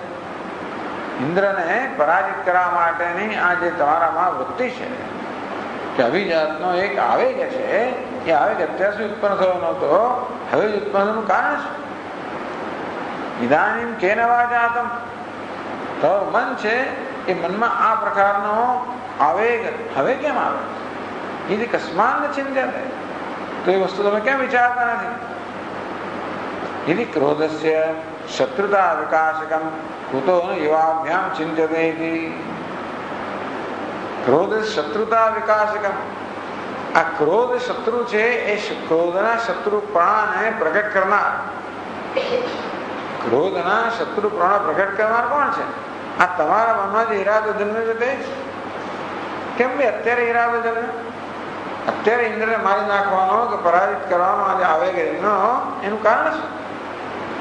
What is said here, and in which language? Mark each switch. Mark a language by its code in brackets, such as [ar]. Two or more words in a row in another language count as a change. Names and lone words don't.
[gu] ઇન્દ્રને પરાજિત કરવા માટેની આ જે તમારામાં વૃત્તિ છે કે અભિજાતનો એક આવેગ છે, એ આવેગ અત્યાર સુધી ઉત્પન્ન થયો નહોતો, હવે જ ઉત્પન્ન થવાનું કારણ છે. [sa] ઇદાનીમ કેન વા જાતમ. [gu] તો મન છે એ મનમાં આ પ્રકારનો આવેગ હવે કેમ આવે? એ [sa] કસ્માન ચિંત્યતે. [gu] તો એ વસ્તુ તમે કેમ વિચારતા નથી? [sa] यदि क्रोधस्य शत्रुता विकासकम कुतो युवाभ्याम चिंत्यते इति. क्रोध शत्रुता विकासकम. [gu] આ ક્રોધ શત્રુ છે એ ક્રોધના શત્રુપણાને પ્રગટ કરનાર. ક્રોધના શત્રુપણા પ્રગટ કરનાર કોણ છે? આ તમારા મનમાં જે ઈરાદો જન્મે છે તે કેમ બે અત્યારે ઈરાદો જન્મે? અત્યારે ઇન્દ્રને મારી નાખવાનો કે પરાજિત કરવાનો આજે આવેગ એનું કારણ છે.